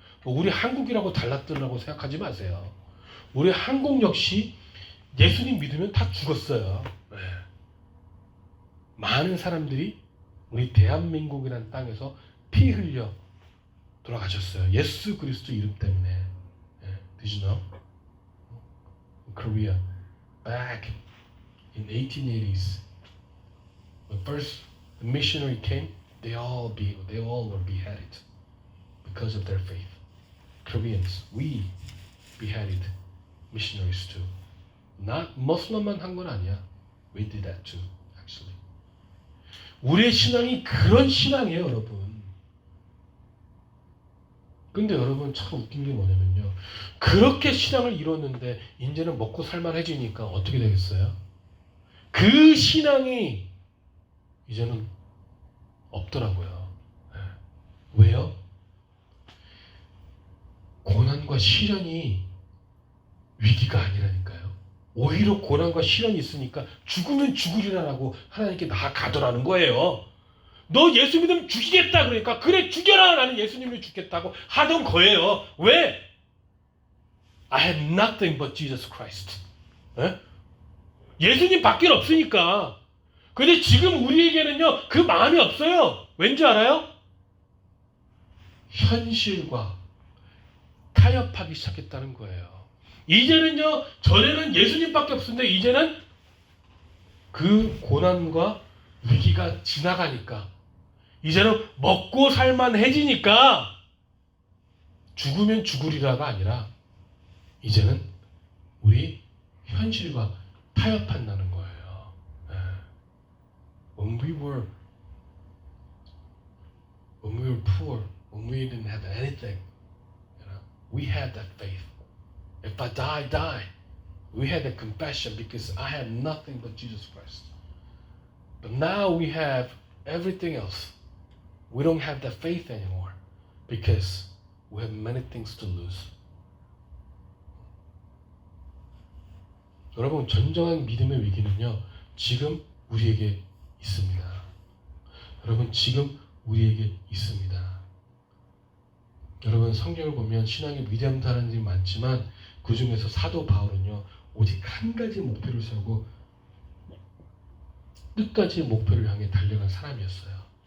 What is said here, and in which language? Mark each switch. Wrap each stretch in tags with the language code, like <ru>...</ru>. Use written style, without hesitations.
<ko>우리 한국이라고 달라뜨리라고 생각하지 마세요. 우리 한국 역시 예수님 믿으면 다 죽었어요. 네. 많은 사람들이 우리 대한민국이라는 땅에서 피 흘려 돌아가셨어요. 예수 그리스도 이름 때문에.</ko> <en>Did you know? Korea, back in 1880s, when first the missionary came, they all were beheaded because of their faith. Koreans, we beheaded missionaries too. Not</en> <ko>Muslim만 한 건 아니야.</ko> <en>We did that too, actually.</en> <ko>우리의 신앙이 그런 신앙이에요, 여러분. 근데 여러분, 참 웃긴 게 뭐냐면요, 그렇게 신앙을 이뤘는데 이제는 먹고 살만해지니까 어떻게 되겠어요? 그 신앙이 이제는 없더라고요. 왜요? 고난과 시련이 위기가 아니라니까요. 오히려 고난과 시련이 있으니까 죽으면 죽으리라라고 하나님께 나아가더라는 거예요. 너 예수 믿으면 죽이겠다 그러니까 그래 죽여라, 나는 예수님을 죽겠다고 하던 거예요. 왜?</ko> <en>I have nothing but Jesus Christ.</en> <ko>예수님 밖에 없으니까. 근데 지금 우리에게는요 그 마음이 없어요. 왠지 알아요? 현실과 타협하기 시작했다는 거예요. 이제는요, 전에는 예수님밖에 없었는데 이제는 그 고난과 위기가 지나가니까 이제는 먹고 살만해지니까 죽으면 죽으리라가 아니라 이제는 우리 현실과 타협한다는 거예요.</ko> <en>When we were poor, when we didn't have anything, we had that faith. If I die, die. We had that compassion because I had nothing but Jesus Christ. But now we have everything else. We don't have that faith anymore because we have many things to lose.</en> <ko>여러분, 진정한 믿음의 위기는요, 지금 우리에게 있습니다. 여러분, 지금 우리에게 있습니다. 여러분, 성경을 보면 신앙의 위대한 사람들이 많지만 그 중에서 사도 바울은요, 오직 한 가지 목표를 세우고 끝까지 목표를 향해 달려간 사람이었어요.</ko>